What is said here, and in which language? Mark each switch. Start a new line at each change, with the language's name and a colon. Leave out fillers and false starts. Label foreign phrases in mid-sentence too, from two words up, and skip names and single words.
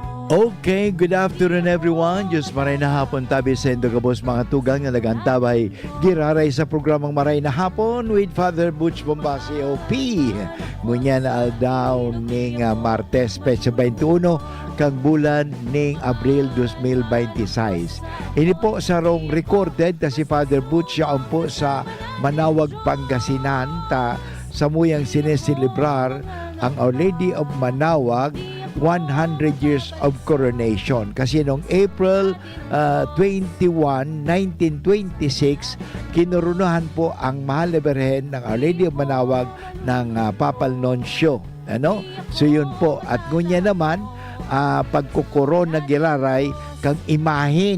English: Okay, good afternoon everyone.
Bikol: Diyos maray na hapon tabi sa Indogabos mga tugang na nagantabay giraray sa programang Maray na Hapon with Father Butch Bombasi OP. Ngunyan aldaw ning Martes, Petsa 21, kang bulan ning Abril 2026. Ini po sa rong recorded na si Father Butch siya po sa Manawag, Pangasinan ta sa muyang sineselebrar ang Our Lady of Manawag
English: 100 years of coronation.
Filipino: Kasi noong April 21, 1926, kinurunahan po ang Mahal na Birhen ng Our Lady of Manawag ng Papal Nuncio. So yun po.
Bikol: At ngunya naman, pagkukuron na gilaray kang imahin.